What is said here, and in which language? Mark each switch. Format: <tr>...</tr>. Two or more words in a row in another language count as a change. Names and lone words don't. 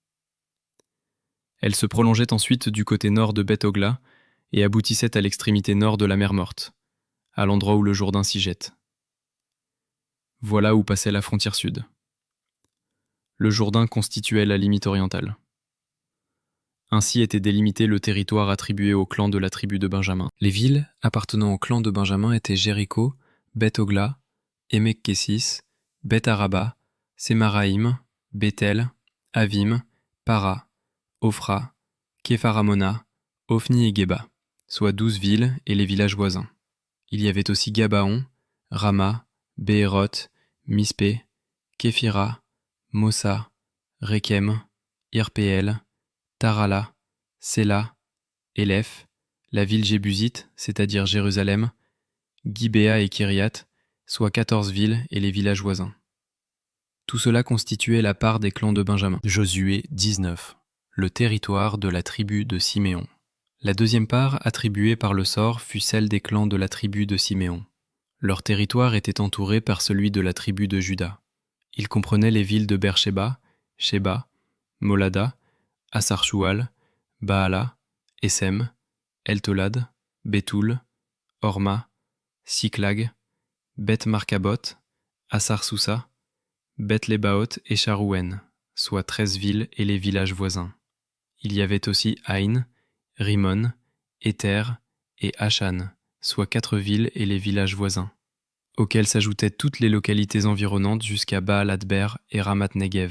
<fr>Elle se prolongeait ensuite du côté nord de Beth-Ogla et aboutissait à l'extrémité nord de la mer Morte, à l'endroit où le Jourdain s'y jette. Voilà où passait la frontière sud. Le Jourdain constituait la limite orientale. Ainsi était délimité le territoire attribué au clan de la tribu de Benjamin. Les villes appartenant au clan de Benjamin étaient Jéricho, Beth-Ogla, Émek-Kessis, Beth-Araba, Sémaraïm, Bethel, Avim, Para, Ophra, Képharamona, Ophni et Geba, soit 12 villes et les villages voisins. Il y avait aussi Gabaon, Rama, Béhéroth, Mispé, Képhira, Mossa, Rekem, Irpéel, Tarala, Séla, Élèph, la ville jébusite, c'est-à-dire Jérusalem, Gibéa et Kyriat, soit 14 villes et les villages voisins. Tout cela constituait la part des clans de Benjamin. Josué 19. Le territoire de la tribu de Siméon. La deuxième part, attribuée par le sort, fut celle des clans de la tribu de Siméon. Leur territoire était entouré par celui de la tribu de Juda. Il comprenait les villes de Beersheba, Sheba, Molada, Asar-Shual, Baala, Essem, Eltolad, Bétoul, Horma, Siklag, Beth-Markabot, Asar-Sousa, Beth-Lébaoth et Sharouen, soit 13 villes et les villages voisins. Il y avait aussi Aïn, Rimon, Éther et Achan, soit 4 villes et les villages voisins, auxquels s'ajoutaient toutes les localités environnantes jusqu'à Baal-Adber et Ramat-Negev.</fr>